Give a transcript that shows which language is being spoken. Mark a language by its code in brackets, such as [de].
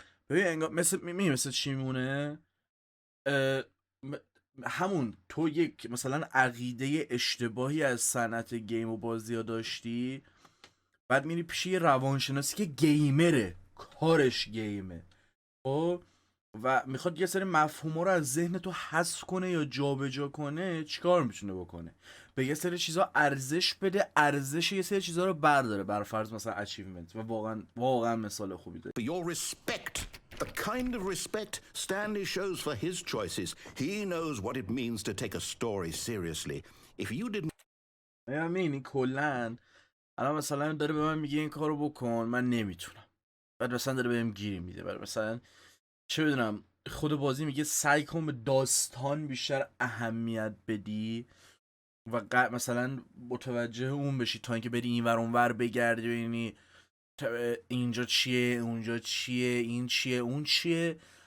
[fa] ببین انگار مثل چی میمونه، همون تو یک مثلا عقیده اشتباهی از صنعت گیم و بازی ها داشتی، بعد میری پیش یه روانشناسی که گیمره، کارش گیمه خب و میخواد یه سری مفهوما رو از ذهن تو حذف کنه یا جابجا کنه، چیکار میتونه بکنه؟ به یه سری چیزا ارزش بده، ارزش یه سری چیزا رو برداره، بر فرض مثلا اچیومنت، و واقعا مثال خوبی داره. [en] For your respect, the kind of respect Stanley shows for his choices. He knows what it means to take a story seriously. If you didn't... [fa] این کلن الان مثلا داره به من میگه این کارو بکن من نمیتونم، بعد مثلا داره بهم گیری میده، بعد مثلا چه بدونم خود بازی میگه سعی کن به داستان بیشتر اهمیت بدی و مثلا متوجه اون بشی تا اینکه بری این ور اون ور بگردی ببینی اینجا چیه اونجا چیه این چیه اون چیه.